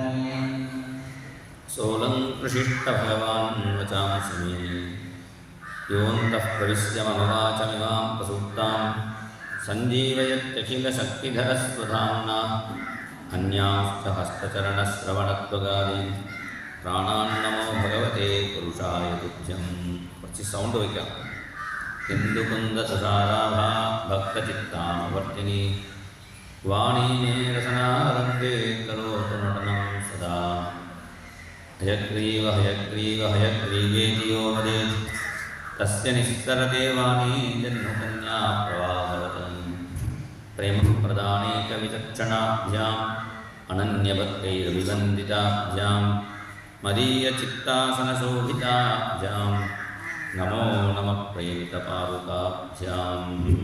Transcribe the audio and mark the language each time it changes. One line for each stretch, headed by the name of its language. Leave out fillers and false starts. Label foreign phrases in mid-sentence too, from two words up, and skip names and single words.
Sanskrit: सोलंकृशिष्ट भगवान् वचांसि मे योऽन्तः प्रविश्य मम वाचमिमां प्रसूक्तां सञ्जीवयत्यखिलशक्तिधरस्वधाम्ना अन्यांश्च हस्तचरणश्रवणत्वगादीन् प्राणान् नमो भगवते पुरुषाय तुभ्यं।
Malayalam: കുറച്ച് സൗണ്ട് വയ്ക്കാം.
Sanskrit: ഹിന്ദുകുന്ദസുധാരാഭാ ഭക്തചിത്താമവർത്തിനി വാണീ മേ രസനാരംഗേ കരോതു നടനം സദാ। हयग्रीव हयग्रीव हयग्रीवेति यो वदेत् तस्य निस्सरते वाणी जन्मकन्या प्रवाहवत्। प्रेमप्रदानेकविचक्षणाभ्याम् अनन्यभक्तैरभिवन्दिताभ्यां मदीयचित्तासनशोभिताभ्यां नमो नमः प्रेमितपादुकाभ्याम्।